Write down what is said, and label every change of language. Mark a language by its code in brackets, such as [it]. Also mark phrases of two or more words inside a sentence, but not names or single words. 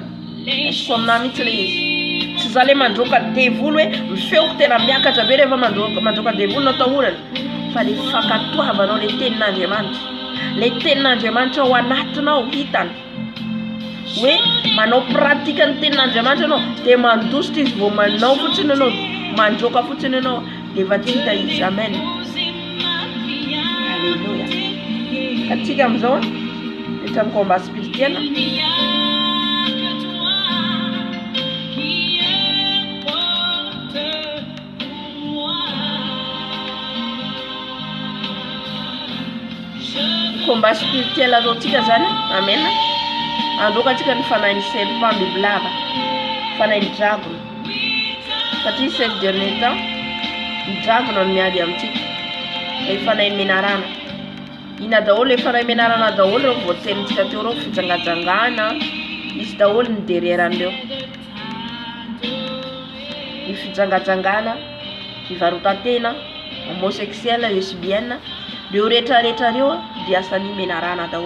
[mg] Esiko aminahy mihitsy le izy. Tsy zao le mandroaka devoly hoe mifeoko tena miakatra be rehefa mandroaka devoly no atahorany, fa le fakatoavanao le tenin'Andriamanitra, le tenin'Andriamanitra ao anatinao hitany hoe manao pratika ny tenin'Andriamanitra anao dia mandositra izy vao manao fotsiny anao, mandroaka fotsiny anao dia efa tsy hita izy. Amen. Halleluja. Atsika amizao etra amin'ny [fr] combat spirituel, combat spirituel [mg] azao tsika zany. Amen. Androka tsika ny fanahiny serpent bibilava, fanahiny dragona, satria [fr] ces derniers temps [mg] ny dragona no miady amintsika, le fanahiny menarana. ina daholo le fanahy menarana daholo reo voatenintsika teo reo fijangajangana izy daholo ny derieran'ireo ny fijangajangana fivarotatena [fr] homosexuel lesbienne [mg] reo rehetrarehetra reo dia asany menarana daholo.